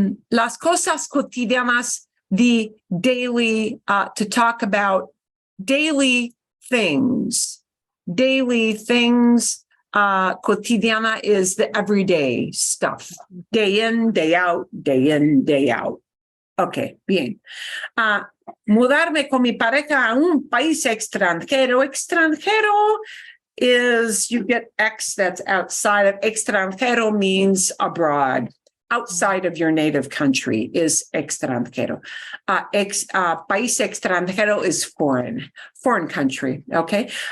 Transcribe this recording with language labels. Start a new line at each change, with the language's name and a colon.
Spanish: Las cosas cotidianas,
English: the daily, to talk about daily things. Daily things. Cotidiana is the everyday stuff. Day in, day out, day in, day out. Okay, bien.
Spanish: Mudarme con mi pareja a un país extranjero.
English: Extranjero is, you get X that's outside of. Extranjero means abroad. Outside of your native country is extranjero. País extranjero is foreign country, okay?